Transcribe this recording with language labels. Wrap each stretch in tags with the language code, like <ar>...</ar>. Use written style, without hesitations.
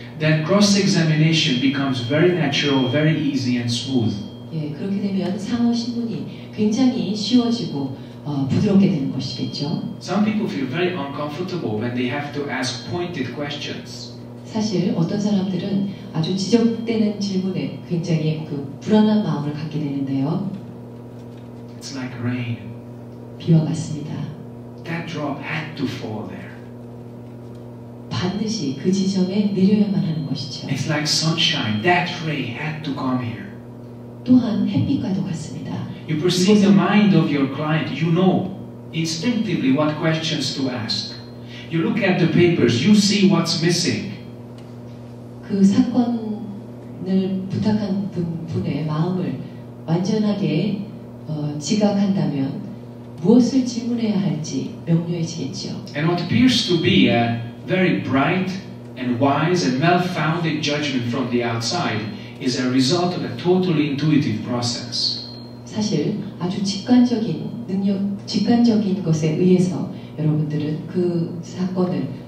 <en>Then cross-examination becomes very natural, very easy and smooth.</en> <ko>예, 그렇게 되면 상호 신문이 굉장히 쉬워지고 부드럽게 되는 것이겠죠.</ko> <en>Some people feel very uncomfortable when they have to ask pointed questions.</en> <ko>사실 어떤 사람들은 아주 지적되는 질문에 굉장히 그 불안한 마음을 갖게 되는데요.</ko> <en>It's like rain.</en> <ko>비와 같습니다.</ko> <en>That drop had to fall there.</en> <ko>반드시 그 지점에 내려야만 하는 것이죠.</ko> <en>It's like sunshine. That ray had to come here.</en> <ko>또한 햇빛과도 같습니다.</ko> <en>You perceive the mind of your client. You know instinctively what questions to ask. You look at the papers. You see what's missing.</en> <ko>그 사건을 부탁한 분의 마음을 완전하게 지각한다면 무엇을 질문해야 할지 명료해지겠죠.</ko> <en>And what appears to be a very bright and wise and well-founded judgment from the outside is a result of a totally intuitive process.</en> <ko>사실 아주 직관적인 것에 의해서 여러분들은 그 사건을</ko>